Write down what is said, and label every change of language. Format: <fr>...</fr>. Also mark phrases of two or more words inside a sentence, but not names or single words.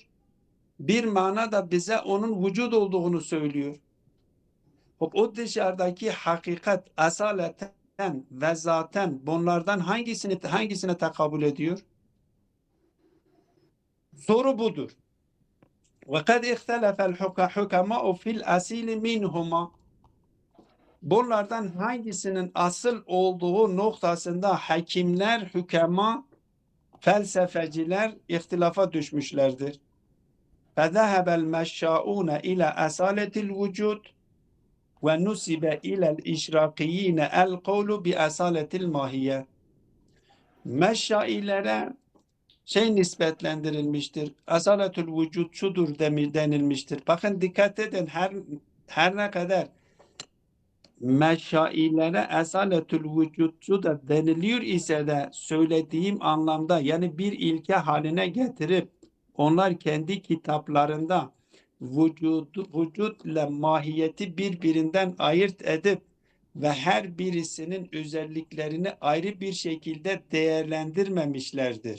<tr>Bir mana da bize onun vücut olduğunu söylüyor. O dışarıdaki hakikat asaleten ve zaten bunlardan hangisine tekabül ediyor? Soru budur.</tr> <ar>وَقَدْ اِخْتَلَفَ الْحُكَمَاءُ فِي الْأَسِيلِ مِنْهُمَا</ar> <tr>Bunlardan hangisinin asıl olduğu noktasında hakimler, hükema, felsefeciler ihtilafa düşmüşlerdir.</tr> <ar>فَذَهَبَ الْمَشَّاؤُونَ اِلَى أَسَالَةِ الْوُجُودِ وَنُسِبَ اِلَى الْاِشْرَاقِيِّينَ الْقَوْلُ بِأَسَالَةِ الْمَاهِيَّةِ</ar> <tr>Meşşailere nispetlendirilmiştir. Asaletül vücut şudur denilmiştir. Bakın dikkat edin, her ne kadar meşailere esaletül vücutçu da deniliyor ise de söylediğim anlamda, yani bir ilke haline getirip onlar kendi kitaplarında vücut ile mahiyeti birbirinden ayırt edip ve her birisinin özelliklerini ayrı bir şekilde değerlendirmemişlerdir.</tr>